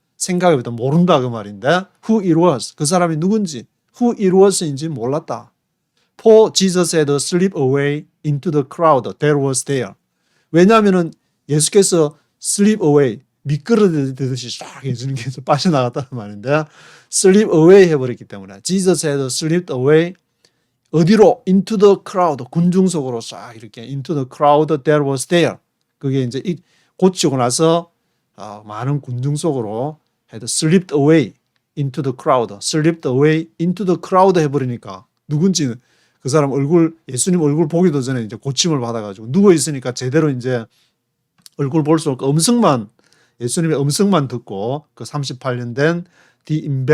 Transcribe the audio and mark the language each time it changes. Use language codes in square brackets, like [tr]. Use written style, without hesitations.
[ko] 생각해보다 모른다 그 말인데 [en] who it was. [ko] 그 사람이 누군지 who it was인지 몰랐다. [en] For Jesus had slipped away into the crowd that was there. [ko] 왜냐하면은 예수께서 [en] slip away [ko] 미끄러지듯이 싹 예수님께서 빠져나갔다는 말인데 slip away 해버렸기 때문에 [en] Jesus had slipped away [ko] 어디로? [en] into the crowd [ko] 군중 속으로 싹 이렇게 [en] into the crowd that was there. [ko] 그게 이제 고치고 나서 많은 군중 속으로 [en] had slipped away into the crowd, [ko] slipped away into the crowd 해버리니까 누군지 그 사람 얼굴 예수님 얼굴 보기도 전에 이제 고침을 받아가지고 누워 있으니까 제대로 이제 얼굴 볼 수 없고 예수님의 음성만 듣고 그 38년 된 the